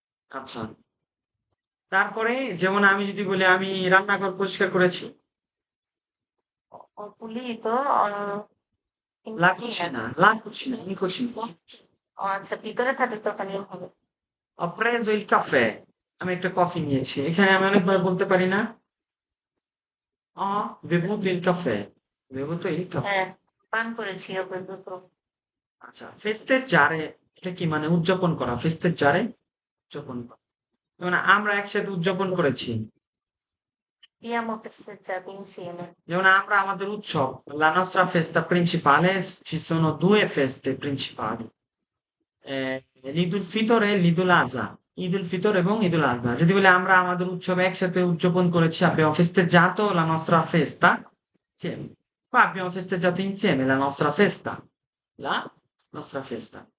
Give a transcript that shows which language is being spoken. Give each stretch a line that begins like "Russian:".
Bangla: আচ্ছা, তারপরে যেমন আমি যদি বলি আমি রান্নাঘর পরিষ্কার করেছি,
Italian: Ho pulito in লা cucina. কুচিনা, লা কুচিনা, in cucina।
Bangla: ও আচ্ছা, ভিতরে থাকে তো ওখানে হবে।
Italian: Ho preso il caffè,
Bangla: আমি একটা কফি নিয়েছি, এখানে আমি অনেকবার বলতে পারি না?
Italian: Ho bevuto il caffè, bevuto il caffè।
Bangla: হ্যাঁ, পান করেছি ওকে দুটো। আচ্ছা, festeggiare এটা কি মানে? উদযাপন করা, festeggiare উদযাপন করা। যেমন আমরা একসাথে উদযাপন করেছি,
Italian: Abbiamo festeggiato insieme.
Bangla: যেমন আমরা আমাদের উৎসব,
Italian: la nostra festa principale, ci sono due feste principali, ঈদুল ফিতর e ঈদুল আজহা।
Bangla: ঈদুল ফিতর এবং ঈদুল আজহা। যদি বলি আমরা আমাদের উৎসব একসাথে উদযাপন করেছি,
Italian: abbiamo festeggiato la nostra festa insieme, বা abbiamo festeggiato insieme la nostra festa, la nostra festa।